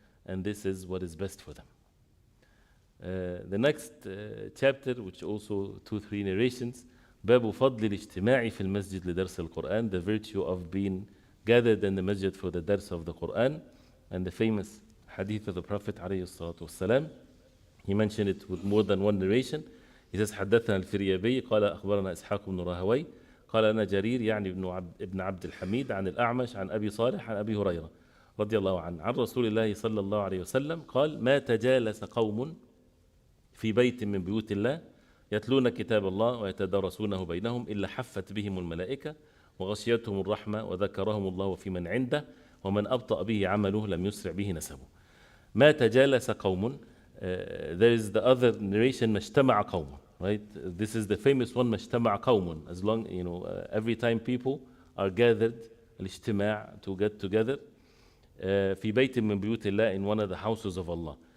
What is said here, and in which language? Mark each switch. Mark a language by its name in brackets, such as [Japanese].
[English] And this is what is best for them. The next chapter, which also 2-3 narrations, [Arabic] باب فضل الاجتماع في المسجد لدرس القرآن, [English] the virtue of being gathered in the masjid for the dars of the Quran, and the famous hadith of the Prophet عليه الصلاة والسلام. He mentioned it with more than one narration. He says [Arabic] حدثنا الفريابي قال أخبرنا إسحاق بن راهوي قال أنا جرير يعني ابن عبد الحميد عن الأعمش عن أبي صالح عن أبي هريرة رضي الله عنه عن رسول الله صلى الله عليه وسلم قال ما تجالس قوم في بيت من بيوت الله يتلون كتاب الله ويتدارسونه بينهم إلا حفت بهم الملائكة وغشيتهم الرحمة وذكرهم الله في من عنده ومن أبطأ به عمله لم يسرع به نسبه. ما تجالس قوم, [English] there is the other narration [Arabic] ما اجتمع قوم, [English] right? This is the famous one [Arabic] ما اجتمع قوم. [English] As long, every time people are gathered, الاجتماع, to get together, [Arabic] في بيت من بيوت الله, [English] in one of the houses of Allah.